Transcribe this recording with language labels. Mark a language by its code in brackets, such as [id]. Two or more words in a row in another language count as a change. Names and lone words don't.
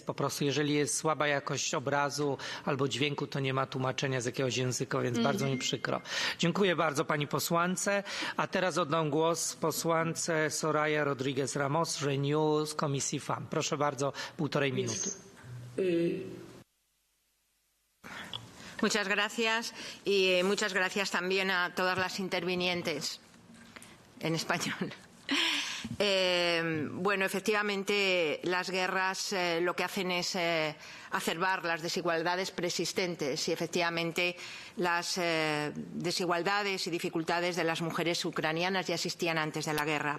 [pl] Po prostu jeżeli jest słaba jakość obrazu albo dźwięku, to nie ma tłumaczenia z jakiegoś języka, więc bardzo mi przykro. Dziękuję bardzo pani posłance. A teraz oddam głos posłance Soraya Rodriguez Ramos, Renew z Komisji FAM. Proszę bardzo, 1,5 minuty. [es] Muchas gracias y muchas gracias también a todas las intervinientes. En español. Bueno, efectivamente, las guerras lo que hacen es acerbar las desigualdades persistentes y efectivamente las desigualdades y dificultades de las mujeres ucranianas ya existían antes de la guerra.